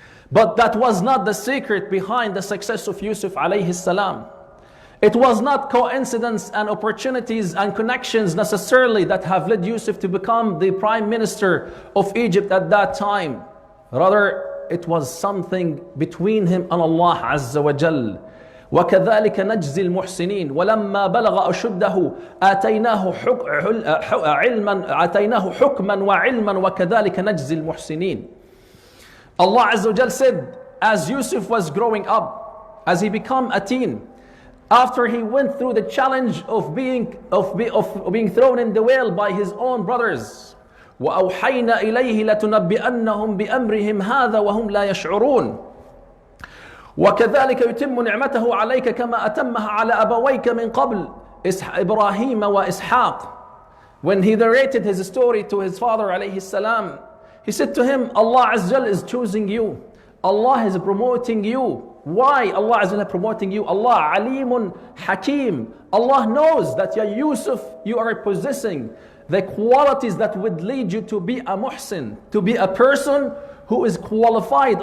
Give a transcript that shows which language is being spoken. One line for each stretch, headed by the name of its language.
English: But that was not the secret behind the success of Yusuf alayhi salam. It was not coincidence and opportunities and connections necessarily that have led Yusuf to become the prime minister of Egypt at that time. Rather, it was something between him and Allah Azza wa Jal.
Arabic: وكذلك نجزي المحسنين ولما بلغ أشده آتيناه حكما وعلما وكذلك نجزي المحسنين.
English: Allah Azza wa Jal said, as Yusuf was growing up, as he became a teen, after he went through the challenge of being thrown in the well by his own brothers,
Arabic: وأوحينا إليه لتنبئنهم بأمرهم هذا وهم لا يشعرون. وكذلك يتم نعمته عليك كما أتمها على أبويك من قبل إبراهيم وإسحاق.
English: When he narrated his story to his father alayhi salam, he said to him, Allah Azza wa Jal is choosing you. Allah is promoting you. Why Allah Azza wa Jal is promoting you? Allah Alimun Hakim. Allah knows that ya Yusuf, you are possessing the qualities that would lead you to be a muhsin, to be a person who is qualified.